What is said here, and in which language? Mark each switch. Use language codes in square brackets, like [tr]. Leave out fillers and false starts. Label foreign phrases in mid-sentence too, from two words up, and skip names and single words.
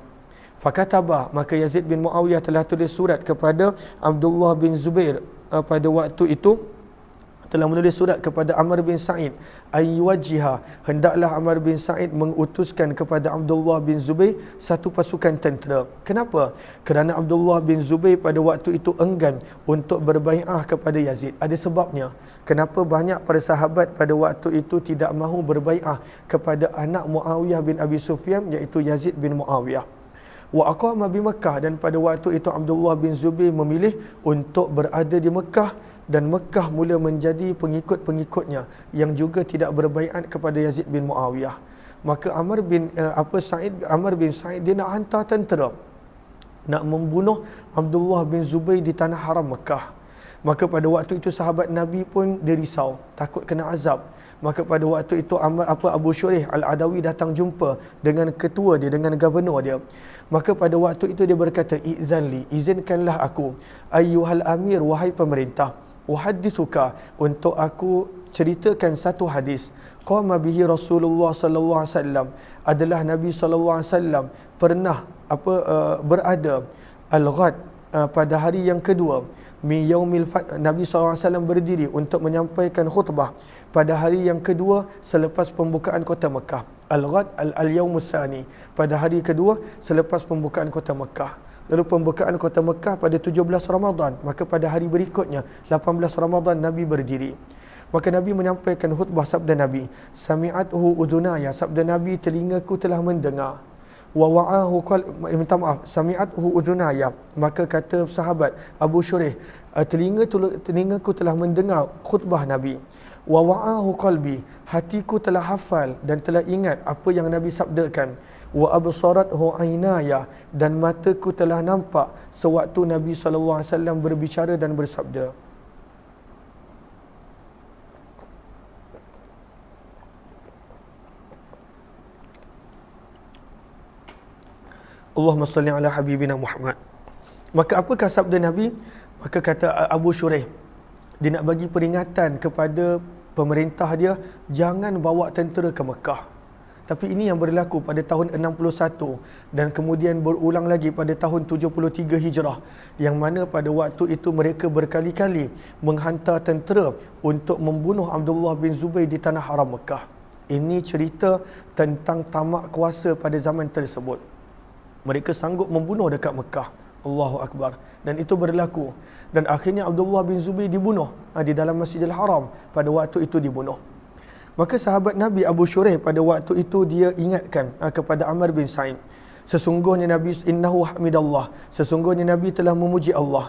[ms] Fakataba, maka Yazid bin Muawiyah telah tulis surat kepada Abdullah bin Zubair pada waktu itu, telah menulis surat kepada Amr bin Sa'id ayyuwajjiha, hendaklah Amr bin Sa'id mengutuskan kepada Abdullah bin Zubair satu pasukan tentera. Kenapa? Kerana Abdullah bin Zubair pada waktu itu enggan untuk berbai'ah kepada Yazid. Ada sebabnya. Kenapa banyak para sahabat pada waktu itu tidak mahu berbai'ah kepada anak Muawiyah bin Abi Sufyan, iaitu Yazid bin Muawiyah. [ar] وأقام بمكة, [ms] dan pada waktu itu Abdullah bin Zubair memilih untuk berada di Mekah, dan Mekah mula menjadi pengikut-pengikutnya yang juga tidak berbaiat kepada Yazid bin Muawiyah. Maka Amr bin Sa'id dia nak hantar tentera nak membunuh Abdullah bin Zubair di tanah haram Mekah. Maka pada waktu itu sahabat Nabi pun dia risau, takut kena azab. Maka pada waktu itu Abu Shuraih al-Adawi datang jumpa dengan ketua dia, dengan gubernur dia. Maka pada waktu itu dia berkata, "Idzanli, izinkanlah aku, [ar] أيها الأمير, [ms] wahai pemerintah, uhaddithuka, untuk aku ceritakan satu hadis. [ar] قام به رسول الله صلى الله عليه وسلم, [ms] adalah Nabi [ar] صلى الله عليه وسلم [ms] pernah berada al-ghad, pada hari yang kedua, [ar] من يوم الفتح, [ms] Nabi [ar] صلى الله عليه وسلم [ms] berdiri untuk menyampaikan khutbah pada hari yang kedua selepas pembukaan kota Mekah. [ar] الغد اليوم الثاني, [ms] pada hari kedua selepas pembukaan kota Mekah. Lalu pembukaan kota Mekah pada 17 Ramadan, maka pada hari berikutnya 18 Ramadan Nabi berdiri. Maka Nabi menyampaikan khutbah, sabda Nabi, [ar] سمعته أذناي, [ms] sabda Nabi telingaku telah mendengar. [ar] ووعاه سمعته أذناي, [ms] maka kata sahabat Abu Shuraih, telingaku telah mendengar khutbah Nabi. [ar] ووعاه قلبي, [ms] hatiku telah hafal dan telah ingat apa yang Nabi sabdakan. [ar] وأبصرته عيناي, [ms] dan mataku telah nampak sewaktu Nabi [ar] صلى الله عليه وسلم [ms] berbicara dan bersabda. [ar] اللهم صل على حبيبنا محمد. [ms] Maka apakah sabda Nabi? Maka kata Abu Shuraih, dia nak bagi peringatan kepada pemerintah dia, jangan bawa tentera ke Mekah. Tapi ini yang berlaku pada tahun 61 dan kemudian berulang lagi pada tahun 73 Hijrah, yang mana pada waktu itu mereka berkali-kali menghantar tentera untuk membunuh Abdullah bin Zubair di tanah haram Mekah. Ini cerita tentang tamak kuasa pada zaman tersebut. Mereka sanggup membunuh dekat Mekah. [ar] الله أكبر. [ms] Dan itu berlaku. Dan akhirnya Abdullah bin Zubair dibunuh di dalam Masjidil Haram. Pada waktu itu dibunuh. Maka sahabat Nabi Abu Shuraih pada waktu itu dia ingatkan kepada Amr bin Sa'id. Sesungguhnya Nabi [ar] إنه حمد الله. [ms] Sesungguhnya Nabi telah memuji Allah.